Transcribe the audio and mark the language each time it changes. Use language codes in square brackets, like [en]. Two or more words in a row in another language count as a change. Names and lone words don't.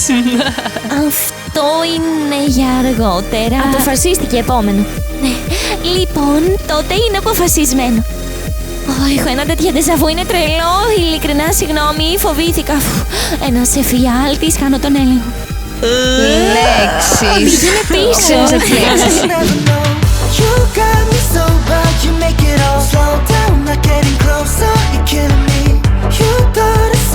[el] Αυτό είναι για αργότερα. Αποφασίστηκε επόμενο. Ναι. Λοιπόν, τότε είναι αποφασισμένο. Έχω ένα τέτοιο ντεζαβού, είναι τρελό. Ειλικρινά, συγγνώμη, φοβήθηκα. Ένας εφιάλτης, χάνω τον έλεγχο. Λέξεις. Πήγαινε πίσω. [en] You got me so bad, you make it all slow down, not getting closer, you're killing me. You thought